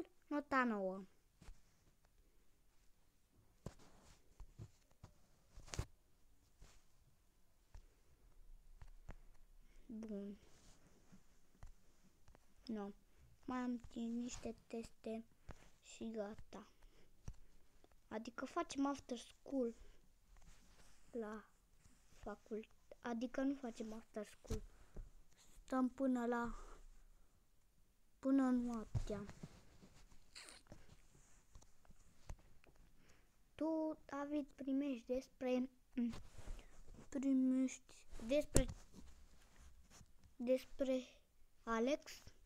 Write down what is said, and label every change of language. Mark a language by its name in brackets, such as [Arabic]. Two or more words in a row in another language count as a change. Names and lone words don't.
[Romanian] Nota 9. Bun. No. Mai am niște teste și gata. Adică facem [English] after school [Romanian] la facultate. Adică nu facem [English] after school. [Romanian] Stăm până noaptea. Tu, David, primești despre Alex.